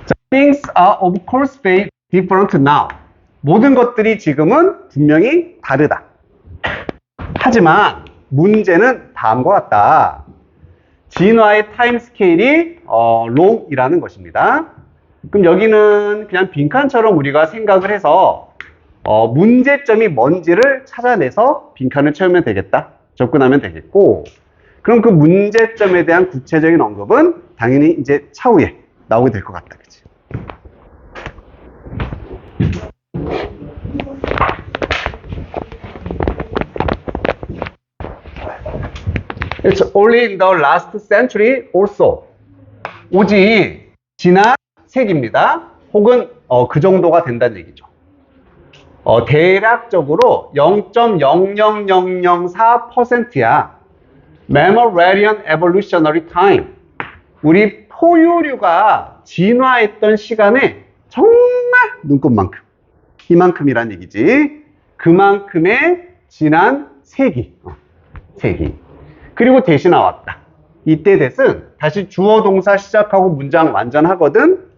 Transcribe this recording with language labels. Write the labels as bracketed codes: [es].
[en] Things are of course very different now. [ko] 모든 것들이 지금은 분명히 다르다. 하지만 문제는 다음과 같다. 진화의 타임 스케일이 long이라는 것입니다. 그럼 여기는 그냥 빈칸처럼 우리가 생각을 해서 문제점이 뭔지를 찾아내서 빈칸을 채우면 되겠다. 접근하면 되겠고, 그럼 그 문제점에 대한 구체적인 언급은 당연히 이제 차후에 나오게 될 것 같다. 그치? [en] It's only in the last century or so. [ko] 오직 지난 세기입니다. 혹은 그 정도가 된다는 얘기죠. 대략적으로 0.00004%야. [en] Mammalian evolutionary time. [ko] 우리 포유류가 진화했던 시간에 정말 눈곱만큼. 이만큼이란 얘기지. 그만큼의 지난 세기. 세기. 그리고 대신 나왔다. 이때 대신 다시 주어 동사 시작하고 문장 완전하거든.